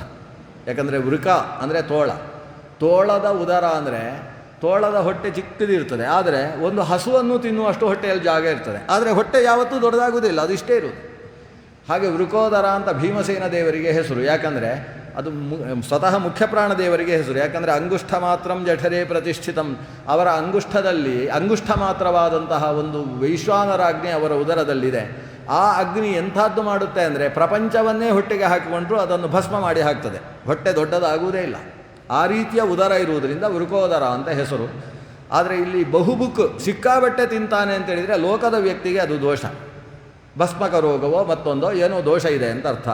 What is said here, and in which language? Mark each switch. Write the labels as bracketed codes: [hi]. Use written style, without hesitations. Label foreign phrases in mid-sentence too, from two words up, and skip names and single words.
[kn] ಯಾಕಂದರೆ ವೃಕ ಅಂದರೆ ತೋಳ, ತೋಳದ ಉದರ ಅಂದರೆ ತೋಳದ ಹೊಟ್ಟೆ ಚಿಕ್ಕದಿರ್ತದೆ, ಆದರೆ ಒಂದು ಹಸುವನ್ನು ತಿನ್ನುವಷ್ಟು ಹೊಟ್ಟೆಯಲ್ಲಿ ಜಾಗ ಇರ್ತದೆ, ಆದರೆ ಹೊಟ್ಟೆ ಯಾವತ್ತೂ ದೊಡ್ಡದಾಗುವುದಿಲ್ಲ, ಅದು ಇಷ್ಟೇ ಇರುವುದು. ಹಾಗೆ ವೃಕೋದರ ಅಂತ ಭೀಮಸೇನ ದೇವರಿಗೆ ಹೆಸರು. ಯಾಕಂದರೆ ಅದು ಸ್ವತಃ ಮುಖ್ಯಪ್ರಾಣ ದೇವರಿಗೆ ಹೆಸರು. [sa] ಯಾಕಂದರೆ ಅಂಗುಷ್ಠ ಮಾತ್ರಂ ಜಠರೇ ಪ್ರತಿಷ್ಠಿತಂ, [kn] ಅವರ ಅಂಗುಷ್ಠದಲ್ಲಿ ಅಂಗುಷ್ಠ ಮಾತ್ರವಾದಂತಹ ಒಂದು ವೈಶ್ವಾನರಾಜ್ಞೆ ಅವರ ಉದರದಲ್ಲಿದೆ. ಆ ಅಗ್ನಿ ಎಂಥದ್ದು ಮಾಡುತ್ತೆ ಅಂದರೆ ಪ್ರಪಂಚವನ್ನೇ ಹೊಟ್ಟೆಗೆ ಹಾಕಿಕೊಂಡ್ರೂ ಅದನ್ನು ಭಸ್ಮ ಮಾಡಿ ಹಾಕ್ತದೆ, ಹೊಟ್ಟೆ ದೊಡ್ಡದಾಗುವುದೇ ಇಲ್ಲ. ಆ ರೀತಿಯ ಉದರ ಇರುವುದರಿಂದ ವೃಕೋದರ ಅಂತ ಹೆಸರು. ಆದರೆ ಇಲ್ಲಿ ಬಹುಬುಕ್ ಸಿಕ್ಕಾಬಟ್ಟೆ ತಿಂತಾನೆ ಅಂತೇಳಿದರೆ ಲೋಕದ ವ್ಯಕ್ತಿಗೆ ಅದು ದೋಷ, ಭಸ್ಮಕ ರೋಗವೋ ಮತ್ತೊಂದೋ ಏನೋ ದೋಷ ಇದೆ ಅಂತ ಅರ್ಥ.